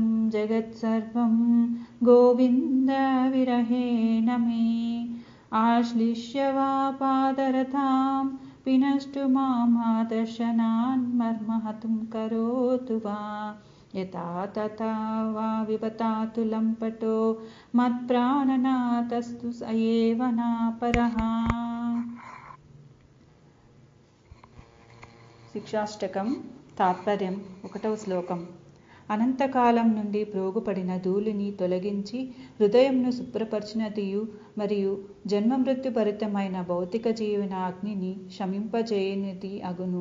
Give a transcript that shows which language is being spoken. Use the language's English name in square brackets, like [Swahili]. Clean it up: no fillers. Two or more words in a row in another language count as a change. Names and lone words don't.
[Sanskrit] जगत्सर्वं गोविन्द विरहेण मे आश्लिष्य वा पादरथां पिनष्टु मामादर्शनान् मर्महतुं करोतु वा यथा तथा वा विभतातु लम्पटो मत्प्राणनाथस्तु स एव नापरः। [Telugu] శిక్షాష్టకం తాత్పర్యం 1వ శ్లోకం. అనంతకాలం నుండి ప్రోగుపడిన ధూళిని తొలగించి హృదయంను శుభ్రపరిచినదియు మరియు జన్మ మృత్యుభరితమైన భౌతిక జీవన అగ్నిని శమింపజేయనిది అగును.